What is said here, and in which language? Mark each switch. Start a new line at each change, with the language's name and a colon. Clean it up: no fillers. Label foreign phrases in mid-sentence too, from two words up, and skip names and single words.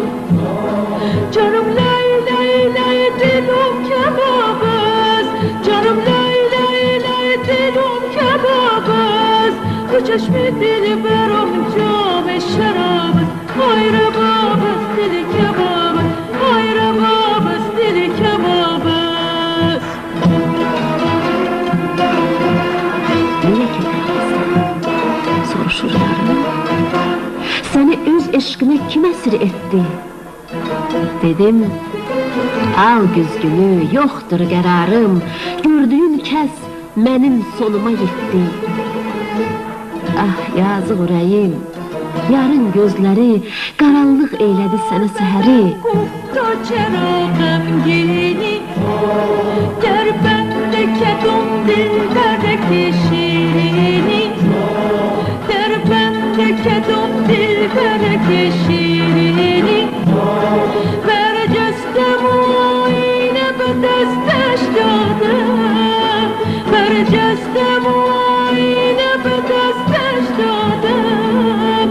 Persian: جانم لای لای لای دلم کباب است، جانم لای لای لای دلم کباب است. تو چشم دل برام جام شراب است، آی رباب است دل کباب است، آی رباب است دل کباب است.
Azerbaijani: Niyə gedərsən? Soruşur yarım. Səni öz eşqinə kim əsir etdi? Dedim, al güzgünü, yoxdur qərarım. Gördüyüm kəs mənim sonuma yetdi. Ah, yazıq ürəyim, yarın gözləri qaranlıq eylədi sənə səhəri.
Persian: گفتا چرا غمگینی، در بند کدام دل برک شیرینی، در بند کدام دل برک شیرینی. برجستم و آینه به دستش دادم، برجستم و آینه به دستش دادم.